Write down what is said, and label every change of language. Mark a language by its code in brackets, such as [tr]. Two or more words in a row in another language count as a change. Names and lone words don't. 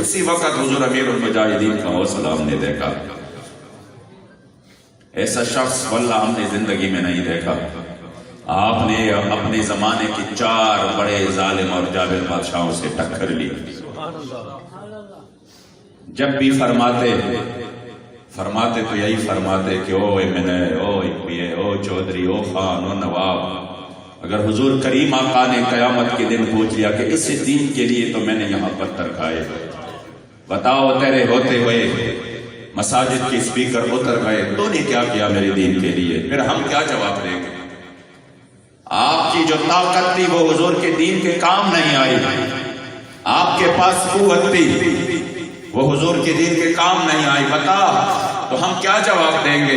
[ur] اسی وقت حضور امیر المجاہدین کا حوصلہ ہم نے دیکھا، ایسا شخص واللہ ہم نے زندگی میں نہیں دیکھا۔ آپ نے اپنے زمانے کی 4 بڑے ظالم اور جابر بادشاہوں سے ٹکر لی۔ جب بھی فرماتے تو یہی فرماتے کہ او ایمن، او اکویے، او چودھری، او خان، او نواب۔ اگر حضور کریم آقا نے قیامت کے دن پوچھ لیا کہ اس دین کے لیے تو میں نے یہاں پتھر کھائے، بتاؤ تیرے ہوتے ہوئے مساجد کے سپیکر اتر گئے، تو نے کیا کیا میرے دین کے لیے، پھر ہم کیا جواب دیں گے؟ آپ کی جو طاقت تھی وہ حضور کے دین کے کام نہیں آئی، آپ کے پاس قوت تھی وہ حضور کے دین کے کام نہیں آئی، بتا تو ہم کیا جواب دیں گے؟